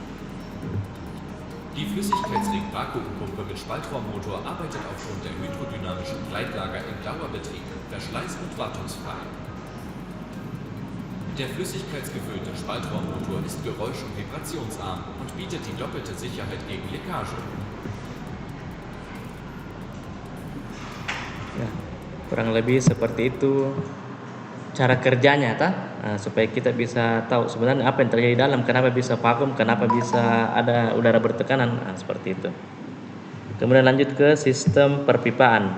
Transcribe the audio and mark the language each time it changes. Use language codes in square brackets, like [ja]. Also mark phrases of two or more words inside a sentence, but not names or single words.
[de] Die Flüssigkeitsring-Vakuumpumpe mit Spaltrohrmotor arbeitet aufgrund der hydrodynamischen Gleitlager im Dauerbetrieb, verschleiß- und wartungsfrei. Der flüssigkeitsgefüllte Spaltrohrmotor ist geräusch- und vibrationsarm und bietet die doppelte Sicherheit gegen Leckage. [id] Ya, kurang lebih seperti itu cara kerjanya, supaya kita bisa tahu sebenarnya apa yang terjadi di dalam, kenapa bisa vakum, kenapa bisa ada udara bertekanan, seperti itu. Kemudian lanjut ke sistem perpipaan.